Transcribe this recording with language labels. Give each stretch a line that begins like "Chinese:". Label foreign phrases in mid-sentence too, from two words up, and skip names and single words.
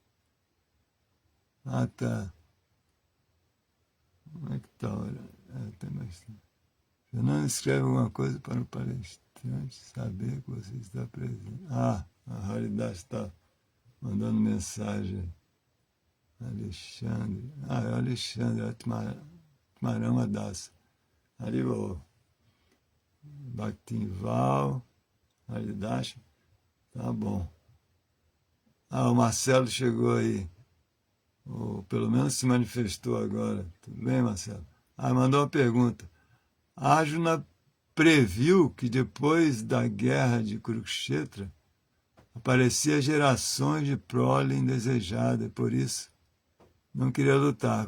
Portuguese: Ah, tá. Como é que tá? Olha, tem mais. Fernando escreve alguma coisa para o palestrante saber que você está presente. Ah, a realidade está mandando mensagem. Alexandre. É o Alexandre, é Tumarão Adassa. Ariô. Bactinval. Aridacha. Tá bom. O Marcelo chegou aí. Ou pelo menos se manifestou agora. Tudo bem, Marcelo? Mandou uma pergunta. Arjuna previu que depois da guerra de Kurukshetra aparecia gerações de prole indesejada, por isso não queria lutar.